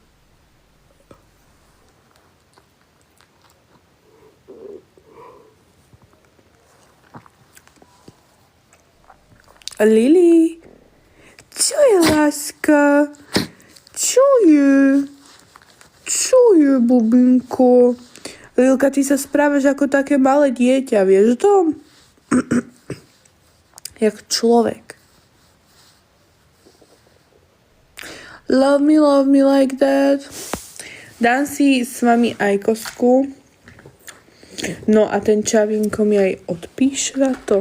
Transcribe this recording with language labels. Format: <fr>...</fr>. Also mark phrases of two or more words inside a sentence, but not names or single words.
<sk>Lily. Čo je, láska? Čo je? Čo je, bubinko? Lilka, ty sa správaš ako také malé dieťa, vieš to? Jak človek.</sk> <en>Love me like that.</en> <sk>Dám si s vami aj kosku. No a ten Čavinko mi aj odpíše na to.</sk>